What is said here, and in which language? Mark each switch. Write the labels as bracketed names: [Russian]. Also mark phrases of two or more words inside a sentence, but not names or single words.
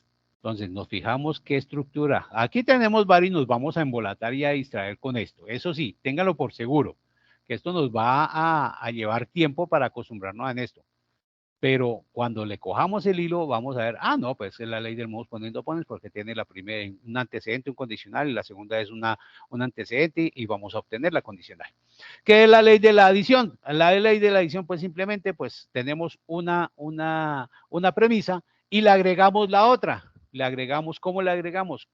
[Spanish] Entonces nos fijamos qué estructura. Aquí tenemos varios y nos vamos a embolatar y a distraer con esto. Eso sí, ténganlo por seguro, que esto nos va a llevar tiempo para acostumbrarnos a esto. Pero cuando le cojamos el hilo, vamos a ver, ah, no, pues es la ley del [Latin] modus ponendo ponens [Spanish] porque tiene la primera un antecedente, un condicional, y la segunda es un antecedente y vamos a obtener la condicional. ¿Qué es la ley de la adición? La ley de la adición, pues simplemente, pues tenemos una premisa y le agregamos la otra. Le agregamos, ¿cómo le agregamos?